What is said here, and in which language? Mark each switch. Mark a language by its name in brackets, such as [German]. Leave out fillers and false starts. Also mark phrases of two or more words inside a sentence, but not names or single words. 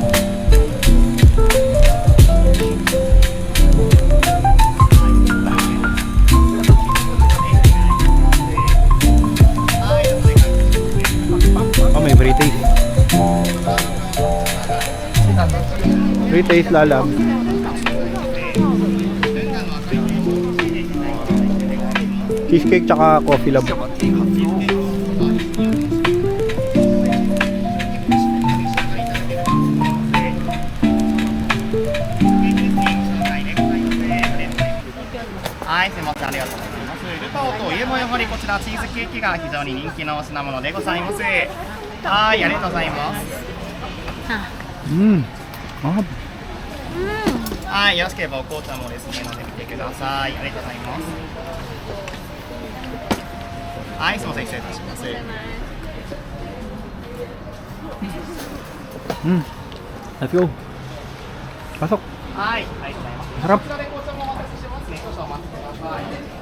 [Filipino] Oh, may [English] free taste. Free taste, [Filipino] Lalab. Cheesecake tsaka [English] coffee lab. [Japanese] はい、すみません、ありがとうございます。ルタオと家もやはりこちらチーズケーキが非常に人気の品物でございます。はい、ありがとうございます。 Ah, はい、よろしければお紅茶もですね、飲んでみてください。ありがとうございます。はい、すみません、失礼いたします。 [English] let's go. [Filipino] Pasok. [Japanese] はい、ありがとうございます。 [Filipino] Sarap. [Japanese] こちらで紅茶もお待ちしてますね。少々お待ちください。